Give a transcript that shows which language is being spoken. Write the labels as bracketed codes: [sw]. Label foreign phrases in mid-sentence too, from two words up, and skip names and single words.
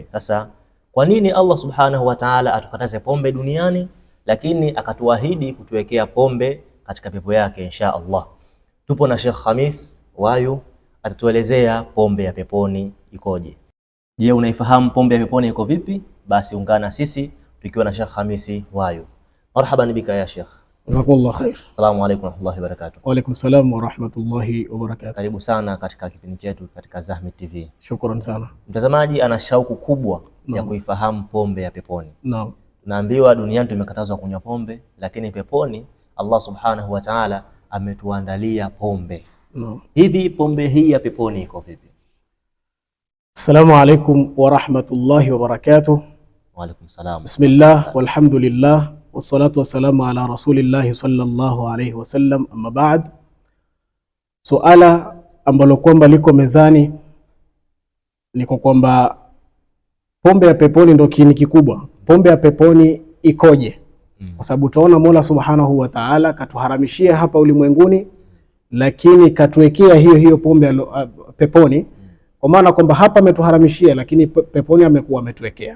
[sw] Sasa kwa nini Allah [ar] سبحانه وتعالى [sw] atukataze pombe duniani lakini akatuahidi kutuwekea pombe katika pepo yake [ar] إن شاء الله? [sw] Tupo na Sheikh Khamis Wayu, atatuelezea pombe ya peponi ikoje. Je, unaifahamu pombe ya peponi iko vipi? Basi ungana sisi tukiwa na Sheikh Khamis Wayu. [ar] مرحبا بك يا شيخ. جزاك الله خير. السلام عليكم ورحمة الله وبركاته. وعليكم السلام ورحمة الله وبركاته. [sw] Karibu sana katika kipindi chetu katika Zahmid TV. Shukran sana. Mtazamaji ana shauku kubwa ya kuifahamu pombe ya peponi. Naam. Tunaambiwa duniani tumekatazwa kunywa pombe, lakini peponi Allah [ar] سبحانه وتعالى [sw] ametuandalia pombe. Naam. Hivi pombe hii ya peponi iko vipi? [ar] السلام عليكم ورحمة الله وبركاته. وعليكم السلام. بسم الله والحمد لله والصلاة والسلام على رسول الله صلى الله عليه وسلم أما بعد. [sw] Suala ambalo kwamba liko mezani ni kwamba pombe ya peponi ndio kiini kikubwa. Pombe ya peponi ikoje? Kwa sababu tunaona Mola [ar] سبحانه وتعالى [sw] katuharamishia hapa ulimwenguni, lakini katuwekea hiyo pombe ya peponi, kwa maana kwamba hapa ametuharamishia lakini peponi amekuwa ametuwekea.